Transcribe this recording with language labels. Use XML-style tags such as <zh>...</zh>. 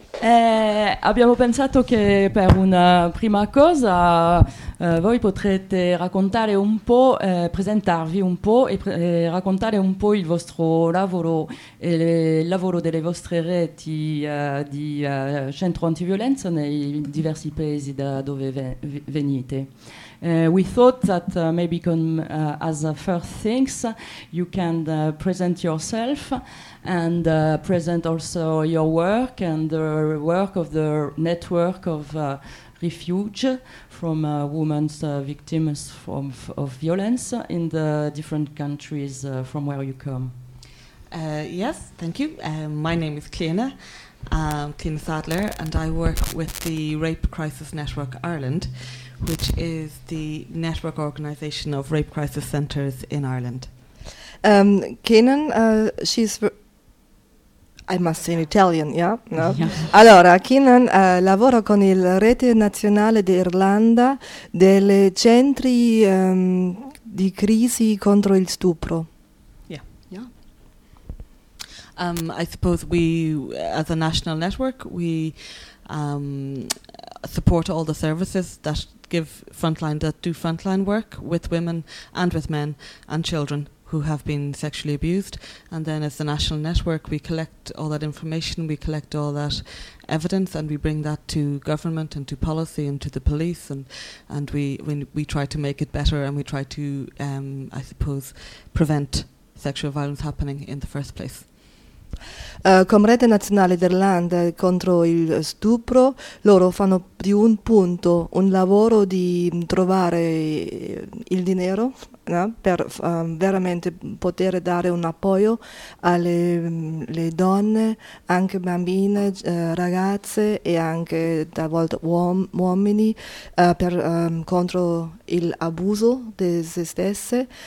<it>Abbiamo pensato che per una prima cosa voi potrete raccontare un po', presentarvi un po' e raccontare un po' il vostro lavoro e il lavoro delle vostre reti di centro antiviolenza nei diversi paesi da dove venite.</it> <en>We thought that maybe as a first things you can present yourself and present also your work and the work of the network of refuge from women's victims of violence in the different countries from where you come. Yes, thank you. My name is Kleene. Kleene Sadler, and I work with the Rape Crisis Network Ireland, which is the network organization of rape crisis centers in Ireland. Kenan, she's... I must say in Italian, yeah? No? Yeah.</en> <it>Allora, Kenan lavora con il Rete Nazionale d'Irlanda delle centri di crisi contro il stupro.</it> <en>I suppose we, as a national network, we support all the services that give frontline, that do frontline work with women and with men and children who have been sexually abused. And then as the national network, we collect all that information, we collect all that evidence, and we bring that to government and to policy and to the police, and we try to make it better, and we try to, I suppose, prevent sexual violence happening in the first place.</en> <it>Come Rete Nazionale d'Irlanda contro il stupro, loro fanno di un punto un lavoro di trovare il dinero, no? Per veramente poter dare un appoio alle le donne, anche bambine, ragazze e anche talvolta uomini contro l'abuso di se stesse.</it>